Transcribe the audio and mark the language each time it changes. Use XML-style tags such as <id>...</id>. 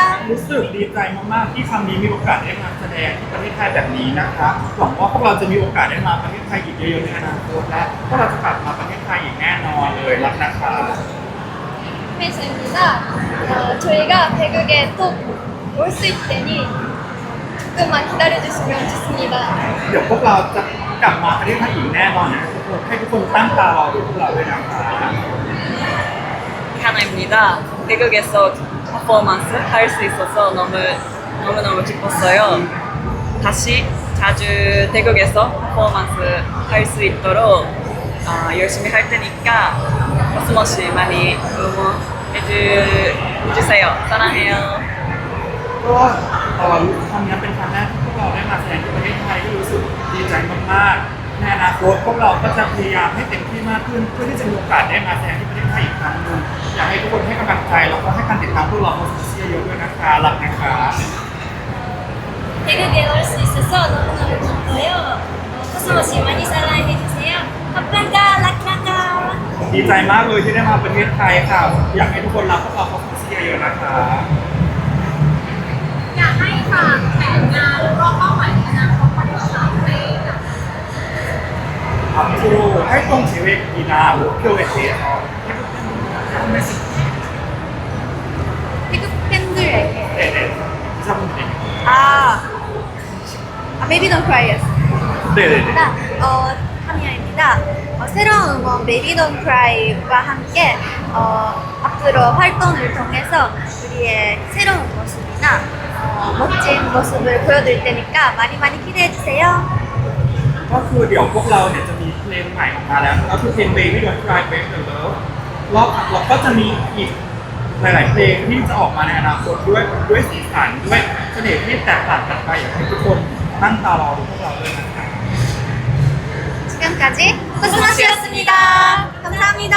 <th>รู้สึกดีใจมากๆที่ครั้งนี้มีโอกาสได้มาแสดงที่ประเทศไทยแบบนี้นะคะหวังว่าพวกเราจะมีโอกาสได้มาประเทศไทยอีกเยอะๆในอนาคตและพวกเราจะกลับมาประเทศไทยอีกแน่นอนเลยรักนะคะ</th> <ko>메이서입니다. 저희가 태국에 또 올 수 있으니 조금만 기다려주시면 좋습니다.</ko> <th>เดี๋ยวพวกเราจะกลับมาประเทศไทยอีกแน่นอนนะทุกคนให้ทุกคนตั้งตารอดูพวกเราด้วยนะคะ</th> <ko>하나입니다. 태국에서 퍼포먼스 할 수 있어서 너무너무 기뻤어요. 다시 자주 태국에서 퍼포먼스 할 수 있도록 열심히 할 테니까 코스모시 많이 응원해주세요. 사랑해요.</ko> <th>ก็ครั้งนี้เป็นครั้งแรกที่พวกเราได้มาแสดงที่ประเทศไทยก็รู้สึกดีใจมากๆในอนาคตพวกเราก็จะพยายามให้เต็มที่มากขึ้นเพื่อที่จะมีโอกาสได้มาแสดงที่ประเทศไทยอีกครั้งหนึงอยากให้ทุกคนให้กำลังใจแล้วก็ให้การติดตามพวกเราโซเชียลเยอะด้วยนะคะรักนะคะ</th> <ko>태국에 올 수 있어서 너무너무 기뻐요. 코스모시 많이 사랑해주세요. 감사합니다. 락라카. ดีใจมากเลยที่ได้มาประเทศไทยค่ะอยากให้ทุกคนรักพวกเราโซเชียลเยอะนะคะ</ko> <th>อยากให้ฝากแผนงานแล้วก็เป้าหมายในอนาคตของเราให้กับ</th> <ko>앞으로 활동 계획이나 목표에 대해서 한 말씀 태국 팬들에게. 네네 기자분들에게</ko> <en>Maybe don't cry yes.</en> <ko>네네네 하미야입니다. 새로운 음원 Maybe Don't Cry와 함께 앞으로 활동을 통해서 우리의 새로운 모습이나 멋진 모습을 보여드릴 테니까 많이 기대해주세요.</ko> <th>ก็คือเดี๋ยวพวกเราเนี่ยจะมีเพลงใหม่ออกมาแล้วก็คือเพลง Baby Don't Cry Baby Don't Love แล้วเราก็จะมีอีกหลายๆเพลงที่จะออกมาในอนาคตด้วยสีสันด้วยเสน่ห์ที่แตกต่างกันไปอยากให้ทุกคนตั้งตารอดูพวกเราด้วยนะครับ</th> <ko>지금까지 코스모시였습니다. 감사합니다.</ko>